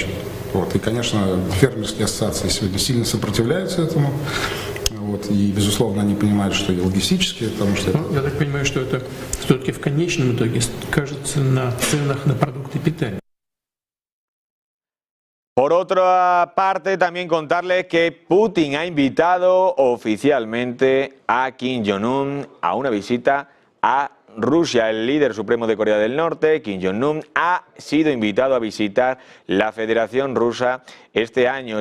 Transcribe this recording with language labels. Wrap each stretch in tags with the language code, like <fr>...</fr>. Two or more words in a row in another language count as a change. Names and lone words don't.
<ru>Вот. И, конечно, фермерские ассоциации сегодня сильно сопротивляются этому. Вот. И, безусловно, они понимают, что и логистически, потому что... Я так понимаю, что это все-таки в конечном итоге скажется на ценах на продукты питания.</ru> <es>Por otra parte, también contarles que Putin ha invitado oficialmente a Kim Jong-un a una visita a Rusia. El líder supremo de Corea del Norte, Kim Jong-un, ha sido invitado a visitar la Federación Rusa este año.</es>